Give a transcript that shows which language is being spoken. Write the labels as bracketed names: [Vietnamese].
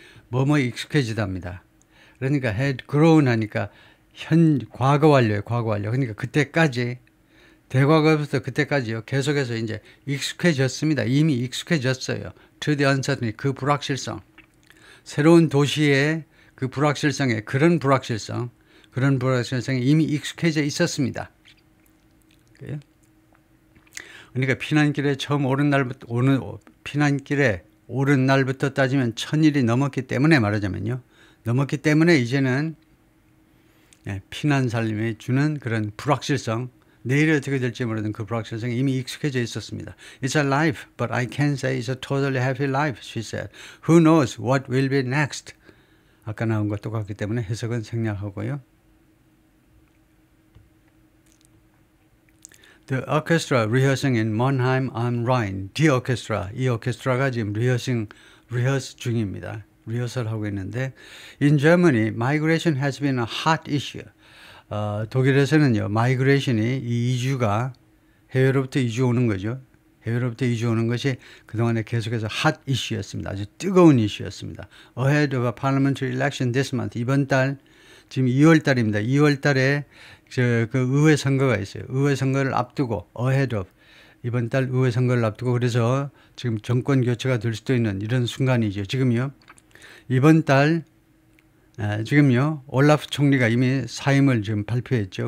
[Korean] 뭐뭐에 익숙해지답니다. 그러니까 [English] had grown [Korean] 하니까 과거 완료예요. 과거 완료. 그러니까 그때까지, 대과거부터 그때까지요. 계속해서 이제 익숙해졌습니다. 이미 익숙해졌어요. [English] to the uncertainty, 그 불확실성. [Korean] 새로운 도시의 그 불확실성에, 그런 불확실성에 이미 익숙해져 있었습니다. 그러니까 피난길에 처음 피난길에 오른 날부터 따지면 1000일이 넘었기 때문에 말하자면요. 넘었기 때문에 이제는 피난 삶에 주는 그런 불확실성, 내일이 어떻게 될지 모르는 그 불확실성에 이미 익숙해져 있었습니다. [English] It's a life, but I can't say it's a totally happy life, she said. Who knows what will be next? [Korean] 아까 나온 것 똑같기 때문에 해석은 생략하고요. [English] The orchestra rehearsing in Mannheim am Rhein. The orchestra, [Korean] 이 오케스트라가 지금 리허스 중입니다. 리허설 하고 있는데, [English] in Germany, migration has been a hot issue. [Korean] 독일에서는요, 마이그레이션이 이 이주가 해외로부터 이주 오는 거죠. 해외로부터 이주 오는 것이 그동안에 계속해서 핫 이슈였습니다. 아주 뜨거운 이슈였습니다. [English] Ahead of a parliamentary election this month. [Korean] 이번 달, 지금 2월 달입니다. 2월 달에 그 의회 선거가 있어요. 의회 선거를 앞두고, ahead of. 이번 달 의회 선거를 앞두고, 그래서 지금 정권 교체가 될 수도 있는 이런 순간이죠. 지금요. 이번 달, 지금요, 올라프 총리가 이미 사임을 지금 발표했죠.